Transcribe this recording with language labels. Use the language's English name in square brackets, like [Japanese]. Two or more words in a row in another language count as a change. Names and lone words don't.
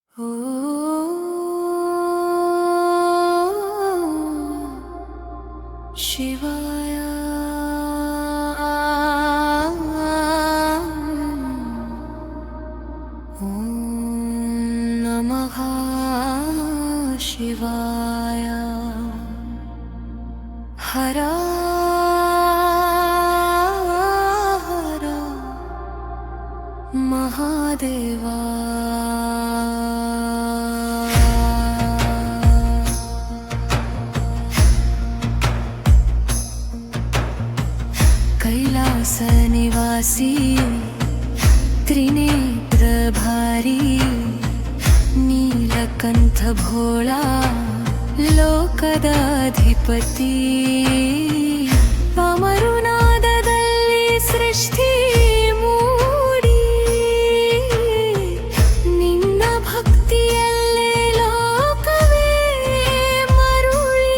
[Kannada] ಶಿವಾಯ ಓಂ ನಮಃ ಶಿವಾಯ ಹರ ಹರ ಮಹಾದೇವ [Marathi] कैलास निवासी त्रिनेत्र भारी नीलकंठ भोळा [Kannada] ಲೋಕದಾಧಿಪತಿ ಅಮರುನಾದದಲ್ಲಿ ಸೃಷ್ಟಿ ಮೂಡಿ ನಿನ್ನ ಭಕ್ತಿಯಲ್ಲೇ ಲೋಕವೇ ಮರುಳಿ